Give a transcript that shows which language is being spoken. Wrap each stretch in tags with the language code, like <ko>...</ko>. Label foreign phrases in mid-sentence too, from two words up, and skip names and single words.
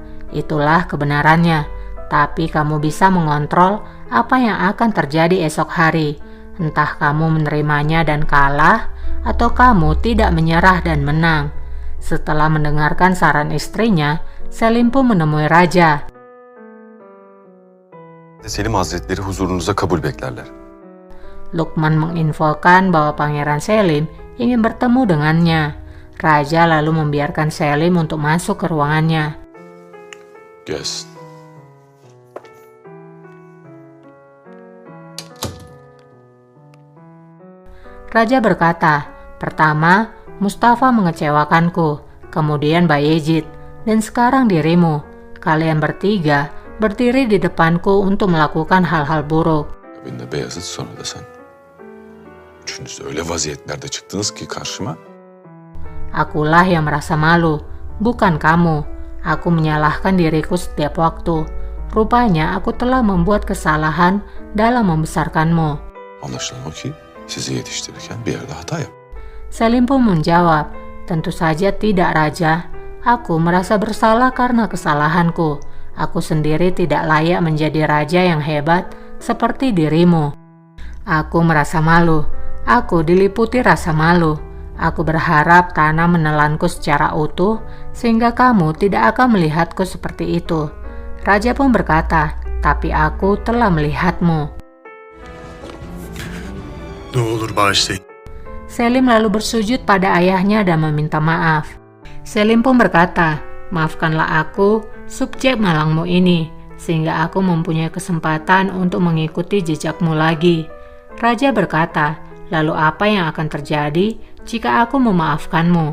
<id>Itulah kebenarannya. Tapi kamu bisa mengontrol apa yang akan terjadi esok hari. Entah kamu menerimanya dan kalah, atau kamu tidak menyerah dan menang. Setelah mendengarkan saran istrinya, Selim pun menemui raja.</id> <tr>Selim Hazretleri huzurunuza kabul beklerler.</tr> <id>Lukman menginfokan bahwa Pangeran Selim ingin bertemu dengannya. Raja lalu membiarkan Selim untuk masuk ke ruangannya.</id> <tr>Gelsin.</tr> <id>Raja berkata, pertama, Mustafa mengecewakanku, kemudian Bayezid, dan sekarang dirimu. Kalian bertiga berdiri di depanku untuk melakukan hal-hal buruk.</id> <tr>Benimle Beyazıt sonra da sen. Üçünüz öyle vaziyetlerde çıktınız ki karşıma.</tr> <id>Akulah yang merasa malu, bukan kamu. Aku menyalahkan diriku setiap waktu. Rupanya aku telah membuat kesalahan dalam membesarkanmu.</id> <tr>Anlaşılan o ki sizi yetiştirirken bir yerde hata yap.</tr> <id>Selim pun menjawab, tentu saja tidak raja. Aku merasa bersalah karena kesalahanku. Aku sendiri tidak layak menjadi raja yang hebat seperti dirimu. Aku merasa malu. Aku diliputi rasa malu. Aku berharap tanah menelanku secara utuh sehingga kamu tidak akan melihatku seperti itu. Raja pun berkata, tapi aku telah melihatmu.</id> <tr>Ne olur bağışlayın.</tr> <id>Selim lalu bersujud pada ayahnya dan meminta maaf. Selim pun berkata, maafkanlah aku, subjek malangmu ini, sehingga aku mempunyai kesempatan untuk mengikuti jejakmu lagi. Raja berkata, lalu apa yang akan terjadi jika aku memaafkanmu?</id>